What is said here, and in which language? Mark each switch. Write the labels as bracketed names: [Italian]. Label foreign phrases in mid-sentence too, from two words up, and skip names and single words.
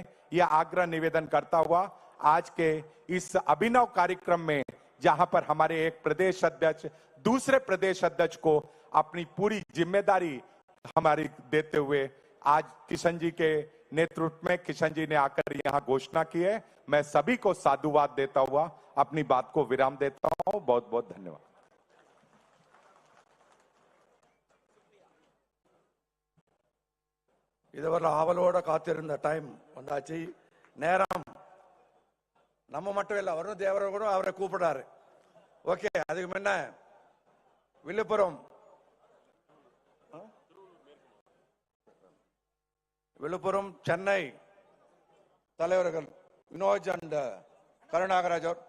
[Hindi] यह आग्रह निवेदन करता हुआ आज के इस अभिनव कार्यक्रम में, जहां पर हमारे एक प्रदेश अध्यक्ष दूसरे प्रदेश अध्यक्ष को अपनी पूरी जिम्मेदारी हमारी देते हुए, आज किशन जी के नेतृत्व में किशन जी ने आकर यहां घोषणा की है। मैं सभी को साधुवाद देता हुआ अपनी बात को विराम देता हूं। बहुत बहुत धन्यवाद। [Tamil] இதுவரை ஆவலோட காத்திருந்த டைம் வந்தாச்சு. நேரம் நம்ம மட்டும் இல்லை, அவரும் தேவரை கூட அவரை கூப்பிடாரு. ஓகே, அதுக்கு முன்ன விழுப்புரம் சென்னை தலைவர்கள் வினோஜ் அண்ட் கருணாகராஜ் அவர்.